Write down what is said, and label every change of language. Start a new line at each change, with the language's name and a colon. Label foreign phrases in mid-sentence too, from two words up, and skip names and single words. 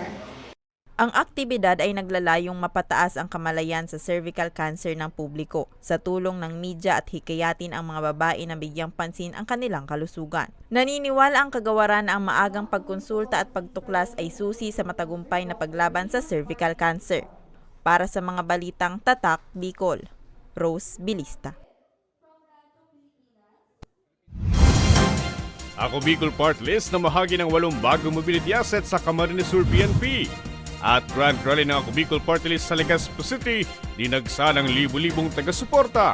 Filipino: Ang aktibidad ay naglalayong mapataas ang kamalayan sa cervical cancer ng publiko sa tulong ng media at hikayatin ang mga babae na bigyang pansin ang kanilang kalusugan. Naniniwala ang kagawaran na ang maagang pagkonsulta at pagtuklas ay susi sa matagumpay na paglaban sa cervical cancer. Para sa mga balitang Tatak Bicol, Rose Bilista. Ako Bicol Part List na mahagi ng 8 bagong mobility assets sa Camarines Sur PNP. At Grand Rally ng Ako Bicol Party List sa Legazpo City, dinagsa ng libu-libong taga-suporta.